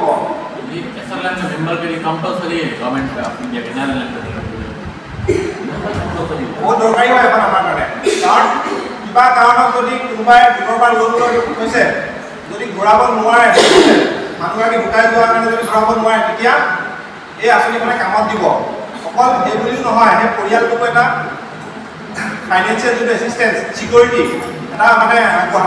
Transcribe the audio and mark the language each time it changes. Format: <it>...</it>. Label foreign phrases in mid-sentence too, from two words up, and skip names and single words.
<hi>ये SLM में मेंबर के लिए कंपलसरी है गवर्नमेंट ऑफ इंडिया के नेशनल</hi> <as>बहुत দৰকাৰী হয় এখন আমাৰ কাৰণে। কাৰণ কিবা কাৰণত যদি কোনোবাই দূৰৰ পৰা লোন লৈ কৈছে, যদি ঘূৰাব নোৱাৰে, মানুহগৰাকী ঢুকাই যোৱাৰ কাৰণে যদি ঘূৰাব নোৱাৰে, তেতিয়া এই আঁচনিখনে কামত দিব। অকল সেই বুলিও নহয়, সেই পৰিয়ালটোকো এটা ফাইনেন্সিয়েল যিটো এছিষ্টেঞ্চ, ছিকিউৰিটি এটা মানে আগবঢ়াব।</as>